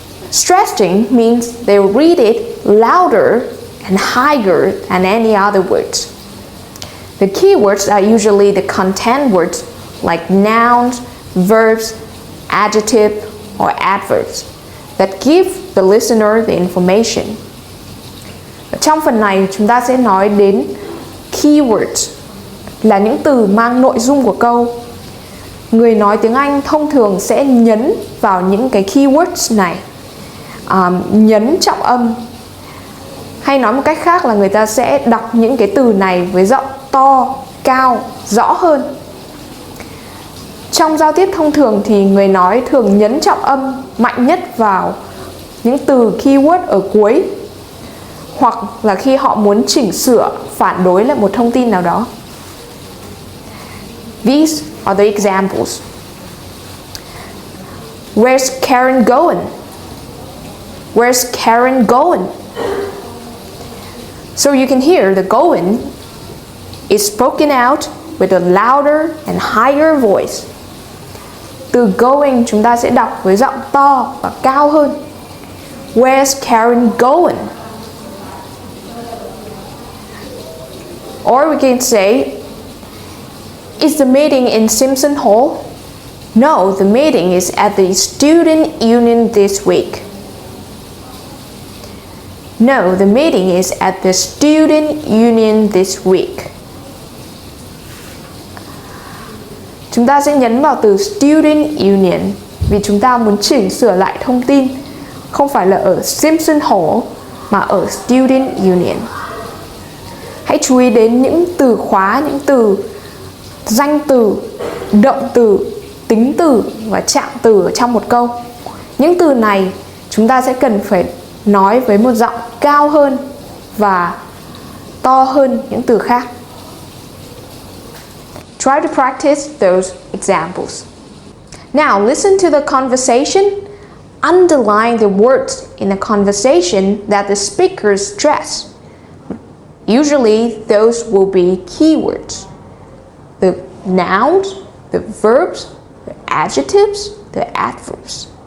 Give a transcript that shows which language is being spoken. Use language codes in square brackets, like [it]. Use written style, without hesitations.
[en] Stressing means they read it louder and higher than any other words. The keywords are usually the content words like nouns, verbs, adjective, or adverbs that give the listener the information. [vi] Trong phần này chúng ta sẽ nói đến keywords là những từ mang nội dung của câu. Người nói tiếng Anh thông thường sẽ nhấn vào những cái keywords này, nhấn trọng âm. Hay nói một cách khác là người ta sẽ đọc những cái từ này với giọng to, cao, rõ hơn. Trong giao tiếp thông thường thì người nói thường nhấn trọng âm mạnh nhất vào những từ keyword ở cuối, hoặc là khi họ muốn chỉnh sửa, phản đối lại một thông tin nào đó. [en] These are the examples. Where's Karen going? Where's Karen going? So you can hear the going is spoken out with a louder and higher voice. [vi] Từ going chúng ta sẽ đọc với giọng to và cao hơn. [en] Where's Karen going? Or we can say, is the meeting in Simpson Hall? No, the meeting is at the student union this week. No, the meeting is at the student union this week. [vi] Chúng ta sẽ nhấn vào từ student union vì chúng ta muốn chỉnh sửa lại thông tin, không phải là ở Simpson Hall mà ở student union. Hãy chú ý đến những từ khóa, những từ danh từ, động từ, tính từ và trạng từ ở trong một câu. Những từ này chúng ta sẽ cần phải nói với một giọng cao hơn và to hơn những từ khác. [en] Try to practice those examples. Now listen to the conversation. Underline the words in the conversation that the speakers stress. Usually those will be keywords. The nouns, the verbs, the adjectives, the adverbs.